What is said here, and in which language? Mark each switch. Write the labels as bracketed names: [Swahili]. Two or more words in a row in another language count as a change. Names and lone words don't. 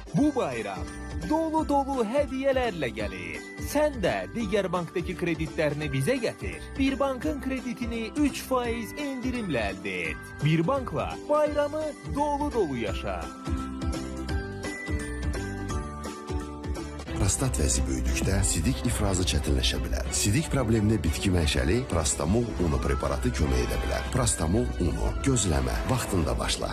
[Turkish] Bu bayram dolu hediyelerle gelir. Sen de diğer banktaki kreditlerini bize getir. Bir bankın kreditini 3% indirimle elde et. Bir bankla bayramı dolu yaşa. [Azerbaijani] Prostat vəzi böyüdükdə sidik ifrazı çətinləşə bilər. Sidik problemli bitki mənşəli Prostamol unu preparatı kömək edə bilər. Prostamol unu gözləmə, vaxtında başla.